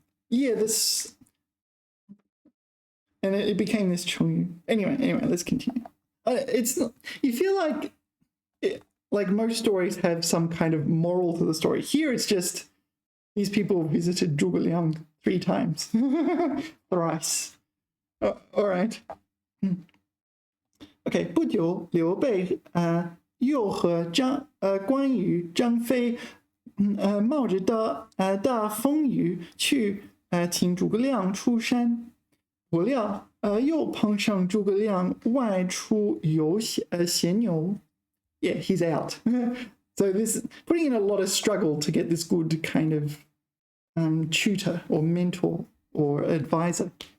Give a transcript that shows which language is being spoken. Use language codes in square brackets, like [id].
[en] This, and it became this Chengyu. Anyway, let's continue. It's not, you feel like like most stories have some kind of moral to the story. Here it's just these people visited Zhuge Liang 3 times, thrice. All right. [zh] Okay, 不久，刘备又和关羽、张飞冒着大风雨去请诸葛亮出山，不料又碰上诸葛亮外出游闲游。 [en] Yeah, he's out. So this putting in a lot of struggle to get this good kind of tutor or mentor or advisor.